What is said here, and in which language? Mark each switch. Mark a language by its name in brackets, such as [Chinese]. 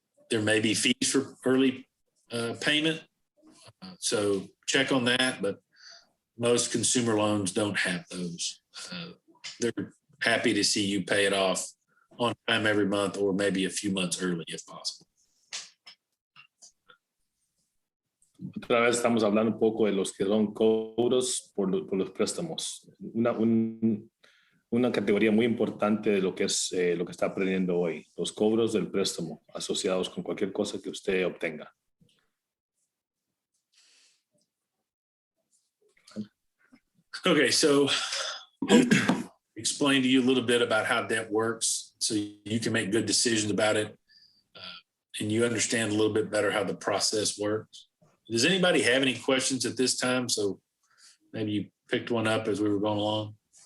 [English] There may be fees for early payment, so check on that, but most consumer loans don't have those. They're happy to see you pay it off on time every month or maybe a few months early if possible. [Spanish] Otra vez estamos hablando un poco de los que son cobros por los préstamos. Una categoría muy importante de lo que es lo que está aprendiendo hoy, los cobros del préstamo asociados con cualquier cosa que usted obtenga. [English] Okay, so explain to you a little bit about how debt works so you can make good decisions about it, and you understand a little bit better how the process works. Does anybody have any questions at this time? So maybe you picked one up as we were going along.